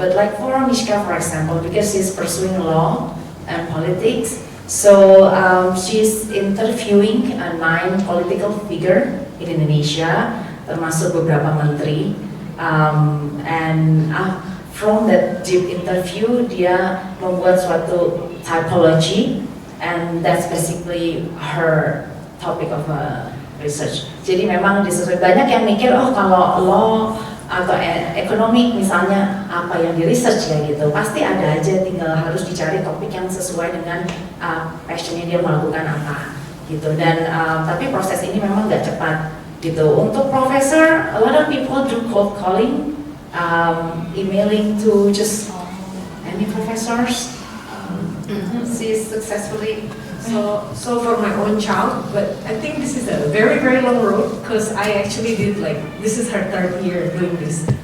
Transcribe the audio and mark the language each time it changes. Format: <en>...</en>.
<en>But like for Mishka, for example, because she's pursuing law and politics, so she's interviewing 9 political figure in Indonesia,</en> <id>termasuk beberapa menteri.</id> <en>And from that deep interview,</en> <id>dia membuat suatu</id> <en>typology, and that's basically her topic of research.</en> <id>Jadi memang disesuaikan. Banyak yang mikir, kalau law atau ekonomi misalnya apa yang di research ya gitu, pasti ada aja, tinggal harus dicari topik yang sesuai dengan</id> <en>passionnya</en> <id>dia melakukan apa gitu. Dan tapi proses ini memang nggak cepat gitu. Untuk profesor,</id> <en>a lot of people do cold calling, emailing to just any professors. She successfully So for my own child, but I think this is a very, very long road because I actually did this is her third year doing this.</en>